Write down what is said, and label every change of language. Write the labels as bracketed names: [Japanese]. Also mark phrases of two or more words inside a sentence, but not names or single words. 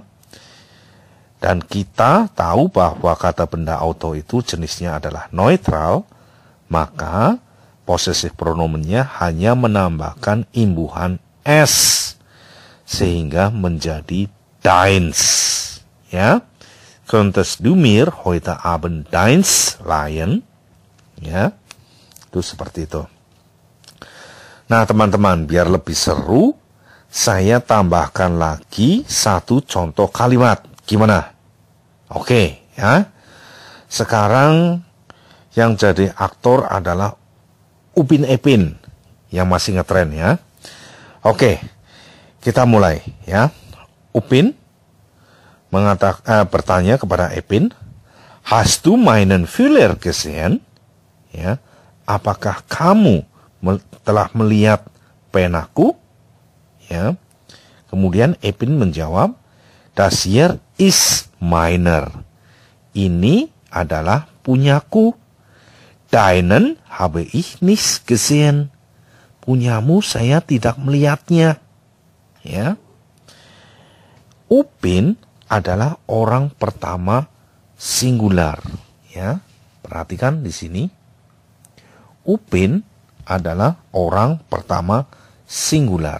[Indonesian] Dan kita tahu bahwa kata benda auto itu jenisnya adalah neutral, maka possessive pronomennya hanya menambahkan imbuhan s sehingga menjadi deins. Ya, [German] könntest du mir heute Abend deins leihen? [Indonesian] Ya, itu seperti itu. Nah teman-teman, biar lebih seru, saya tambahkan lagi satu contoh kalimat. Gimana? Oke, ya. Sekarang yang jadi aktor adalah Upin Ipin yang masih ngetren ya. Oke, kita mulai ya. Upin bertanya kepada Ipin, [German] "Hast du meinen Füller gesehen?" [Indonesian] Ya, apakah kamu telah melihat penaku? Ya. Kemudian Ipin menjawab, [German] "Das hier ist meiner." [Indonesian] Ini adalah punyaku. [German] Deinen habe ich nicht gesehen. [Indonesian] Punyamu saya tidak melihatnya. Ya. Upin adalah orang pertama singular. Ya. Perhatikan di sini. Upin adalah orang pertama singular.